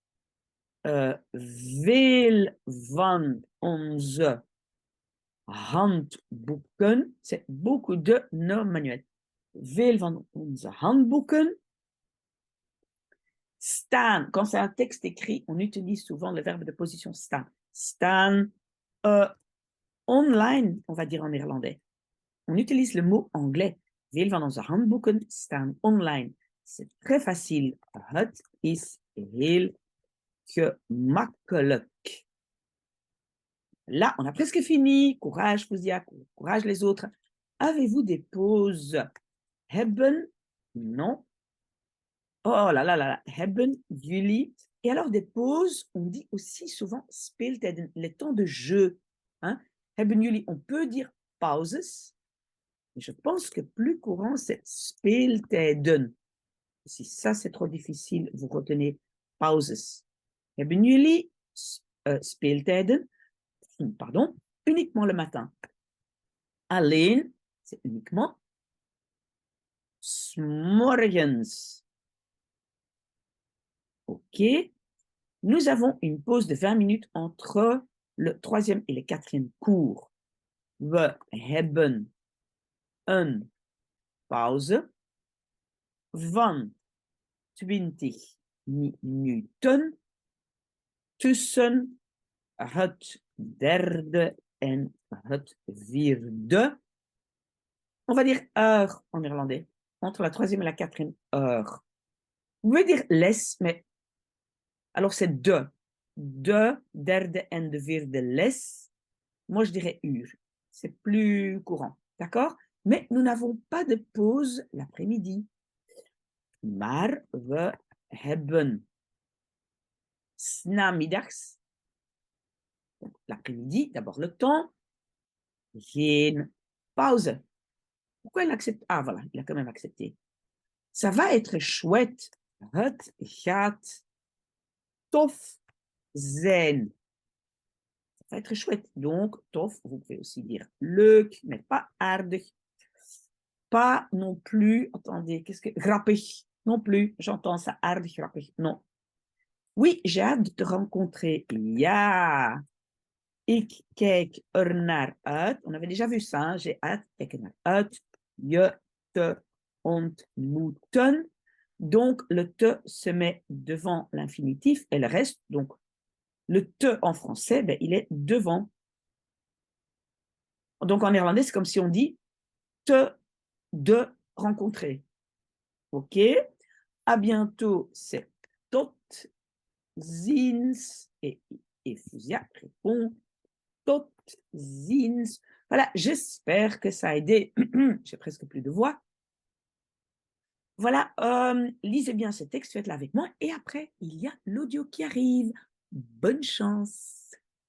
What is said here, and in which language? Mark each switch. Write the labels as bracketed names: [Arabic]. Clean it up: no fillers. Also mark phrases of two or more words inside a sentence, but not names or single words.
[Dutch] Veel van onze handboeken, [French] c'est beaucoup de nos manuels. [Dutch] Veel van onze handboeken staan. [French] Quand c'est un texte écrit, on utilise souvent le verbe de position staan. [Dutch] Staan online, [French] on va dire en néerlandais. On utilise le mot anglais. [Dutch] Veel van onze handboeken staan online. [French] C'est très facile. [Dutch] Het is heel gemakkelijk. [French] Là, on a presque fini. Courage, Fouzia, courage les autres. Avez-vous des pauses? Hebben? Non. Oh là là là là. [Dutch] Hebben jullie? [French] Et alors, des pauses, on dit aussi souvent speeltijden, les temps de jeu. Hein? [Dutch] Hebben jullie? [French] On peut dire pauses. Je pense que plus courant, c'est speeltijden. Si ça, c'est trop difficile, vous retenez pauses. [Dutch] Hebben jullie speeltijden? [French] Pardon, uniquement le matin. Alleen, c'est uniquement 's morgens. OK. Nous avons une pause de 20 minutes entre le 3e et le 4e cours. [Dutch] We hebben een pauze van 20 minuten tussen het 3e en het 4e. [French] On va dire heure en néerlandais, entre la 3e et la 4e heure. Vous pouvez dire les, mais alors c'est [Dutch] de 3e en de 4e les. [French] Moi, je dirais uur. C'est plus courant, d'accord? Mais nous n'avons pas de pause l'après-midi. [Dutch] Maar we hebben 's namiddags, [French] l'après-midi, d'abord le temps, [Dutch] geen pauze. [French] Pourquoi il accepte? Ah, voilà, il a quand même accepté. Ça va être chouette. [Dutch] Het gaat tof zijn. [French] Ça va être chouette. Donc, tof, vous pouvez aussi dire leuk, mais pas aardig. Pas non plus, attendez, qu'est-ce que... Grappig, non plus. J'entends ça, [Dutch] aardig, grappig, [French] non. Oui, j'ai hâte de te rencontrer. [Dutch] Ja, ik kijk er naar uit. [French] On avait déjà vu ça, hein? J'ai hâte, [Dutch] kijk er naar uit. Je te ontmoeten. [French] Donc, le te se met devant l'infinitif et le reste, donc, le te en français, ben, il est devant. Donc, en néerlandais, c'est comme si on dit te de rencontrer. OK? À bientôt, c'est [Dutch] tot ziens. [French] Et Fouzia répond [Dutch] tot ziens. [French] Voilà, j'espère que ça a aidé. J'ai presque plus de voix. Voilà, lisez bien ce texte, faites-le avec moi. Et après, il y a l'audio qui arrive. Bonne chance.